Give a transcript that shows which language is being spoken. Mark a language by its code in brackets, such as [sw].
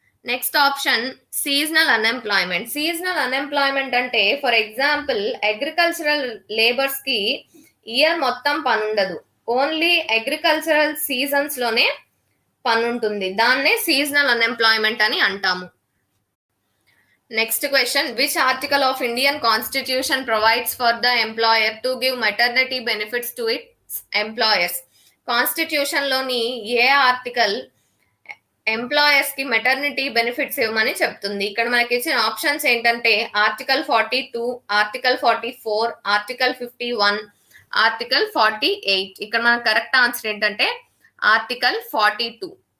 [te] Next option seasonal unemployment. Seasonal unemployment అంటే for example agricultural labours కి year మొత్తం పని ఉండదు, ఓన్లీ అగ్రికల్చరల్ సీజన్స్ లోనే పని ఉంటుంది. దాన్నే సీజనల్ అన్ఎంప్లాయ్మెంట్ అని అంటాము. [en] Next question, which article of Indian Constitution provides for the employer to give maternity benefits to its employers? [te] Constitution లోని ఏ ఆర్టికల్ ఎంప్లాయర్స్ కి మెటర్నిటీ బెనిఫిట్స్ ఇవ్వమని చెప్తుంది? ఇక్కడ మనకి ఇచ్చిన ఆప్షన్స్ ఏంటంటే ఆర్టికల్ 42, ఆర్టికల్ 44, ఆర్టికల్ 51, ఆర్టికల్ 48. ఇక్కడ మనకు కరెక్ట్ ఆన్సర్ ఏంటంటే ఆర్టికల్ 42.